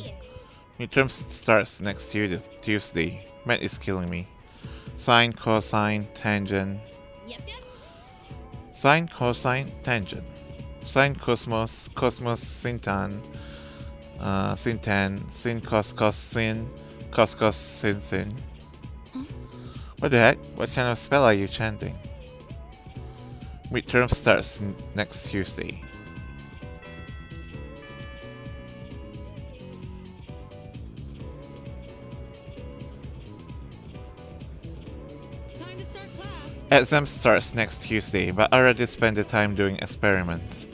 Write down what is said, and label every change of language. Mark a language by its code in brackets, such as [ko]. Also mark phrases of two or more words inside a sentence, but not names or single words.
[en] Midterm starts next Tuesday. Math is killing me. Sine, cosine, tangent. Sine, cosine, tangent. Sine, cosmos, cosmos, sin tan. Sin tan, sin cos, cos, sin, cos, cos, sin, sin. What the heck? What kind of spell are you chanting? Midterm starts next Tuesday. Exam starts next Tuesday, but I already spent the time doing experiments.